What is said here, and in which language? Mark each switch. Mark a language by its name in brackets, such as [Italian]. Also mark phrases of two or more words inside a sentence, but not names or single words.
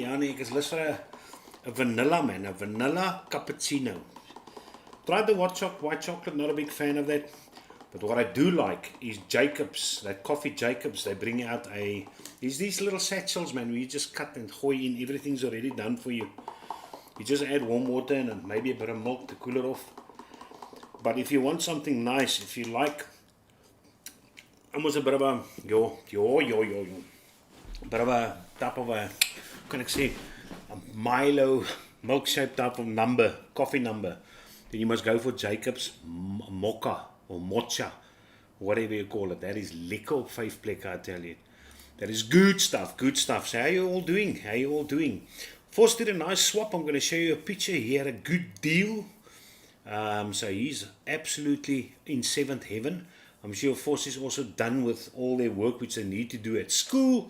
[Afrikaans] Ja nee, ek is lus vir 'n vanilla man, [English] a vanilla cappuccino. Tried the white chocolate, not a big fan of that. But what I do like is Jacobs, that coffee Jacobs. They bring out these little satchels, man, where you just cut and gooi in. Everything's already done for you. You just add warm water and maybe a bit of milk to cool it off. But if you want something nice, if you like almost a bit of a bit of a type of a, can I say, a Milo milk-shaped type of number, coffee number, then you must go for Jacob's mocha or mocha, whatever you call it. That is [Afrikaans] lekker op 5 plekke, [English] I tell you. That is good stuff, good stuff. So how you all doing? How you all doing? Force did a nice swap. I'm going to show you a picture. He had a good deal. So he's absolutely in 7th heaven. I'm sure Force is also done with all their work which they need to do at school.